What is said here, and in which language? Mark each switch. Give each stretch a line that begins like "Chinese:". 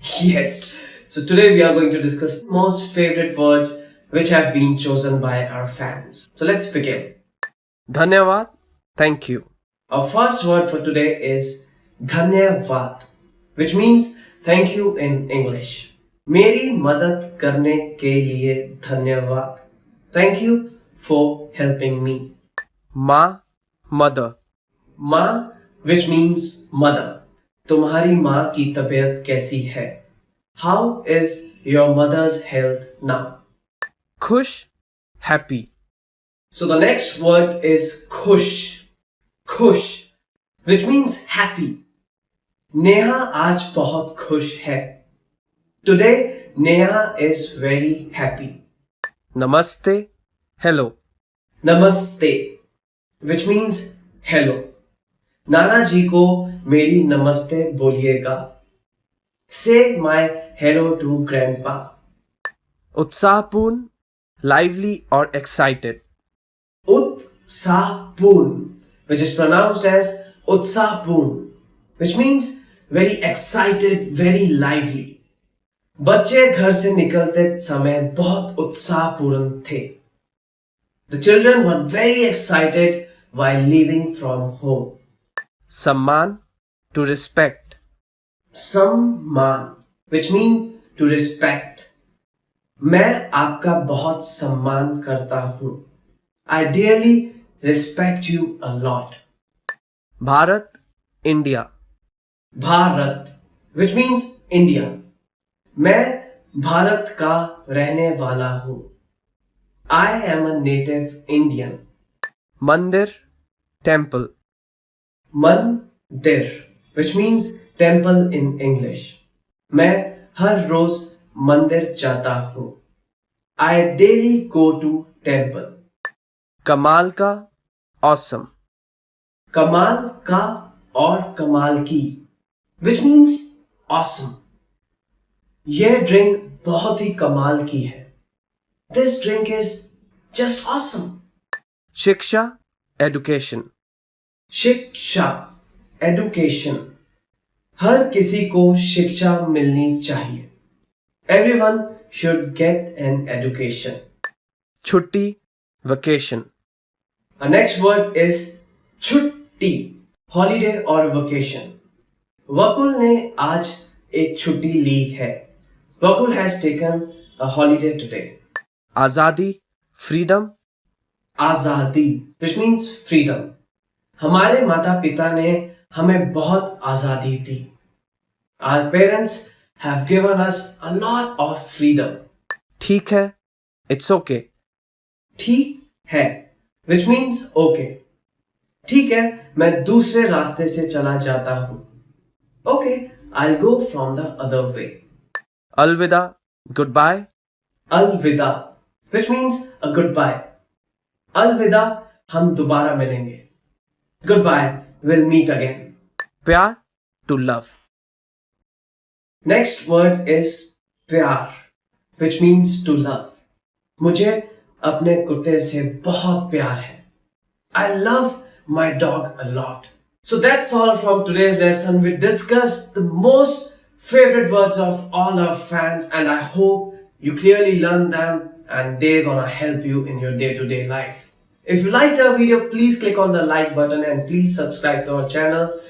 English: Yes, so today we are going to discuss most favorite words which have been chosen by our fans. So let's begin. Dhanyavad, thank you. Our first word for today is Dhanyavad, which means thank you in English.
Hindi: मेरी मदद करने के लिए धन्यवाद.
English: Thank you for helping me. Ma, mother. माँ, which means mother.
Hindi: तुम्हारी माँ की तबीयत कैसी है?
English: How is your mother's health now? Khush, happy. So the next word is khush. Khush, which means happy.
Hindi: Neha आज बहुत खुश है.
English: Today, Neha is very happy. Namaste, hello. Namaste, which means hello.
Hindi: नाना जी को मेरी नमस्ते बोलिएगा.
English: Say my hello to grandpa. Utsahapurn, lively or excited. उत्साहपूर्ण, which is pronounced as उत्साहपूर्ण, which means very excited, very lively.
Hindi: बच्चे घर से निकलते समय बहुत उत्साहपूर्ण थे.
English: The children were very excited while leaving from home. सम्मान, to respect. सम्मान, which means to respect.
Hindi: मैं आपका बहुत सम्मान करता हूं.
English: I dearly respect you a lot. Bharat, India. Bharat, which means India.
Hindi: मैं भारत का रहने वाला हूं.
English: I am a native Indian. मंदिर, temple. मंदिर, which means temple in English.
Hindi: मैं हर रोज मंदिर जाता हूं.
English: I daily go to temple. कमाल का, awesome. कमाल का और कमाल की, which means awesome.
Hindi: यह ड्रिंक बहुत ही कमाल की है.
English: This drink is just awesome. शिक्षा, education. शिक्षा, education.
Hindi: हर किसी को शिक्षा मिलनी चाहिए.
English: Everyone should get an education. छुट्टी, vacation. Our next word is छुट्टी, holiday or vacation.
Hindi: वकुल ने आज एक छुट्टी ली है.
English: Vakul has taken a holiday today. आजादी, freedom. आजादी, which means freedom.
Hindi: हमारे माता पिता ने हमें बहुत आजादी दी.
English: Our parents have given us a lot of freedom. ठीक है, it's okay. ठीक है, which means okay.
Hindi: ठीक है, मैं दूसरे रास्ते से चला जाता हूं.
English: Okay, I'll go from the other way. अलविदा, goodbye. अलविदा, which means a goodbye.
Hindi: अलविदा, हम दोबारा मिलेंगे.
English: Goodbye, we'll meet again. प्यार, to love. Next word is प्यार, which means to love.
Hindi: मुझे अपने कुत्ते से बहुत प्यार है.
English: I love my dog a lot. So that's all from today's lesson. We discussed the most favorite words of all our fans, and I hope you clearly learned them and they're gonna help you in your day-to-day life. If you liked our video, please click on the like button and please subscribe to our channel.